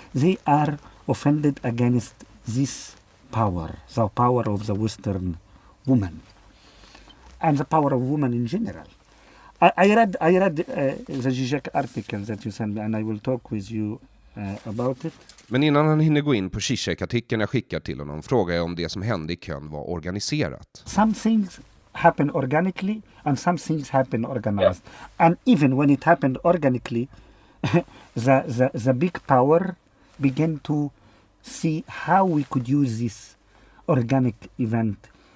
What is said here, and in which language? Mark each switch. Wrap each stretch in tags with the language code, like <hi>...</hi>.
<en>They are offended against this power, the power of the Western woman, and the power of women in general. I read the Zizek article that you sent me, and I will talk with you about it.</en> <sv>Men innan han hinner gå in på Zizek-artikeln jag skickar till honom frågar jag om det som hände i Köln var organiserat.</sv> <en>Some things happen organically and some things happen organized. And even when it happened organically, the big power began to see how we could use this organic event.</en>